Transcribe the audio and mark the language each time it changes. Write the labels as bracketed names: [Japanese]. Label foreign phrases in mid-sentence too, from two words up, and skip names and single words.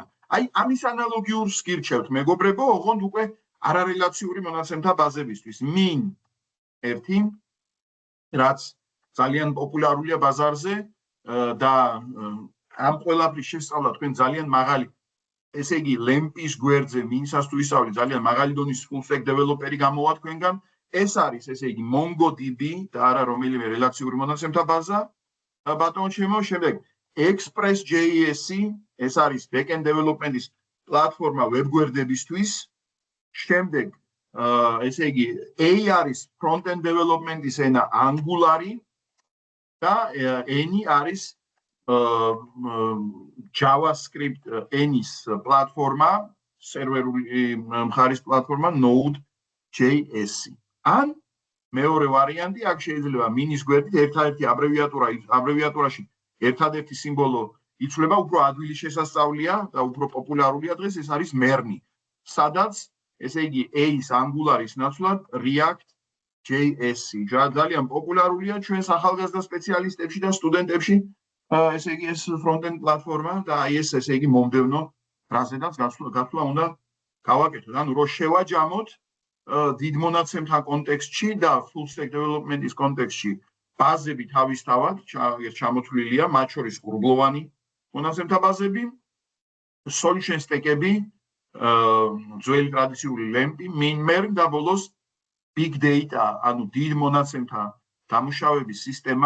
[Georgian] აი, ამის ანალოგიურს გირჩევთ, მეგობრებო, ოღონდ უკვე არარელაციური მონაცემთა ბაზებისთვის. MIN 1, რაც ძალიან პოპულარულია ბაზარზე და ამ ყველაფრის შესწავლა თქვენ ძალიან მაღალი, ესე იგი, LAMP-ის გვერდზე MIN-საც თუ ისწავლით, ძალიან მაღალი დონის [English] full stack developer- [Georgian] ი გამოვა თქვენგან. ეს არის, ესე იგი, MongoDB და არა რომელიმე რელაციური მონაცემთა ბაზა. ბატონო ჩემო, შემდეგ Express.js-ი, ეს არის [English] backend development- [Georgian] ის პლატფორმა ვებგვერდებისთვის. შემდეგ, ესე იგი, A არის [English] front-end development- [Georgian] ის ენა Angular-ი და N-ი არის JavaScript N-ის პლატფორმა, სერვერული მხარის პლატფორმა Node.js-ი. ან მეორე ვარიანტი, აქ შეიძლება MIN-ის გვერდით ერთადერთი აბრევიატურაში ერთადერთი სიმბოლო იცვლება, უფრო ადვილი შესასწავლია და უფრო პოპულარულია დღეს, ეს არის MERN-ი, სადაც, ესე იგი, A-ის Angular-ის ნაცვლად React.js-ი. ძალიან პოპულარულია ჩვენს ახალგაზრდა სპეციალისტებში და სტუდენტებში, ესე იგი, ეს front-end პლატფორმა და აი ეს, ესე იგი, მომდევნო ფრაზედაც გასვლა უნდა გავაკეთოთ. ანუ რო შევაჯამოთ დიდ მონაცემთა კონტექსტში და [English] full stack development- [Georgian] ის კონტექსტში ბაზები თავისთავად ჩამოთვლილია, მათ შორის ღრუბლოვანი მონაცემთა ბაზები, [English] solution stack- [Georgian] ები, ძველი ტრადიციული LAMP-ი, MIN-MERN და ბოლოს [English] big data, [Georgian] ანუ დიდ მონაცემთა დამუშავების სისტემა.